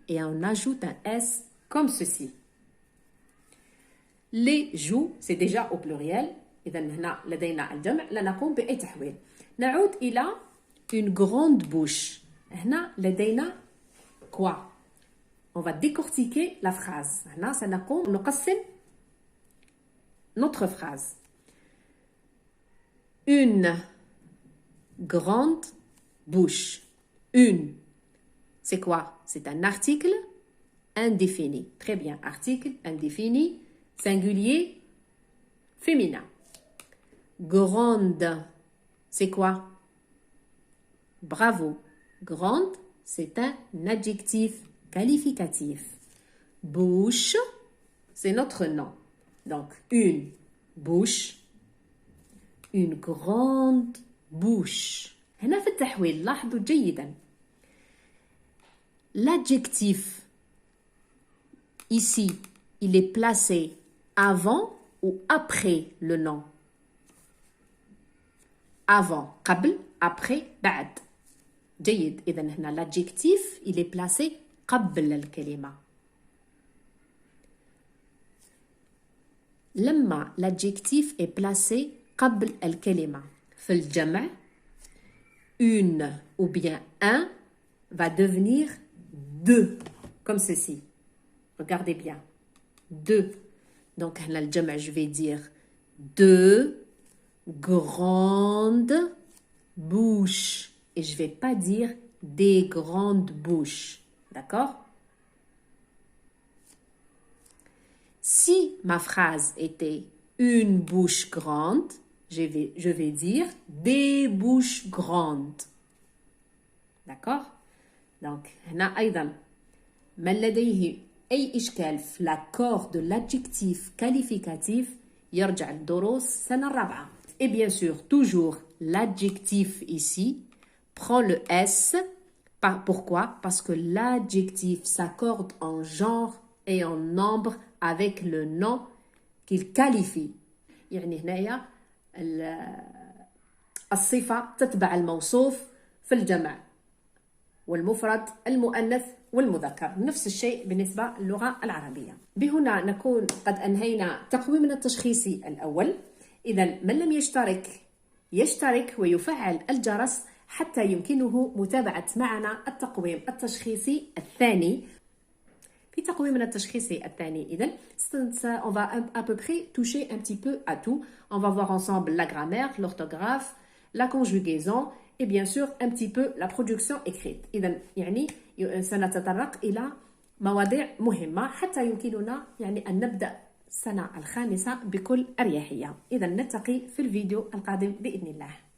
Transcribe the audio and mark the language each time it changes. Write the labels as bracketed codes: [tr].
[fr] Et on ajoute un S comme ceci. Les joues, c'est déjà au pluriel. [ar] إذا هنا لدينا الجمع لا نقوم بأي تحويل. نعود إلى [fr] une grande bouche. [ar] هنا لدينا [fr] quoi? On va décortiquer la phrase. [ar] هنا سنقوم نقسم [fr] notre phrase. Une grande bouche. Une. C'est quoi? C'est un article indéfini. Très bien. Article indéfini, singulier, féminin. Grande. C'est quoi? Bravo. Grande, c'est un adjectif qualificatif. Bouche, c'est notre nom. Donc, une bouche. Une grande bouche. [ar] هنا في التحويل لاحظوا جيدا. [fr] L'adjectif ici, il est placé avant ou après le nom? Avant, [ar] قبل, [fr] après, [ar] بعد. جيد. إذا هنا [fr] l'adjectif, il est placé [ar] قبل الكلمة. لما [fr] l'adjectif est placé [ar] قبل الكلمة في الجمع, [fr] une ou bien un va devenir deux, comme ceci. Regardez bien. Deux. Donc, [ar] هنا الجمع, [fr] je vais dire deux grandes bouches. Et je ne vais pas dire des grandes bouches. D'accord? Si ma phrase était une bouche grande, je vais dire des bouches grandes. D'accord? Donc, [ar] هنا أيضا من لديه أي إشكال في [fr] l'accord de l'adjectif qualificatif [ar] يرجع لدروس السنة الرابعة. [fr] Et bien sûr, toujours l'adjectif ici prend le S. Pourquoi? Parce que l'adjectif s'accorde en genre et en nombre avec le nom qu'il qualifie. [ar] يعني هنايا الصفة تتبع الموصوف في الجمع والمفرد المؤنث والمذكر. نفس الشيء بالنسبة للغة العربية. بهنا نكون قد أنهينا تقويمنا التشخيصي الأول. إذا من لم يشترك ويفعل الجرس حتى يمكنه متابعة معنا التقويم التشخيصي الثاني. في تقويمنا التشخيصي الثاني إذن [fr] on va à peu près toucher un petit peu à tout. On va voir ensemble la grammaire, l'orthographe, la conjugaison et bien sûr un petit peu la production écrite. [ar] إذن يعني سنتطرق إلى مواضيع مهمة حتى يمكننا يعني أن نبدأ السنة الخامسة بكل أريحية. إذن نلتقي في الفيديو القادم بإذن الله.